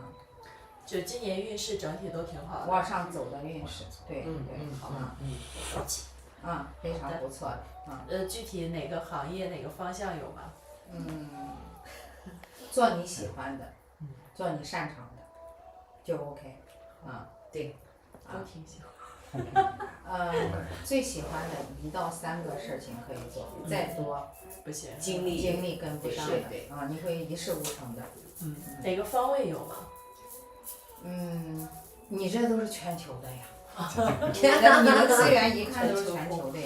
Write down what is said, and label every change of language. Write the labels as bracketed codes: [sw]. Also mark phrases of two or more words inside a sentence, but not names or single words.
[zh] 就今年運勢整體都挺好的。往上走的運勢，對，好，非常不錯的。具體哪個行業哪個方向有嗎？做你喜歡的，做你擅長的，就 OK。對，都挺喜歡。最喜歡的1到3個事情可以做，再多不行，精力跟不上的，你會一事無成的。哪個方位有嗎？你這都是全球的呀，你的資源一看都是全球的呀。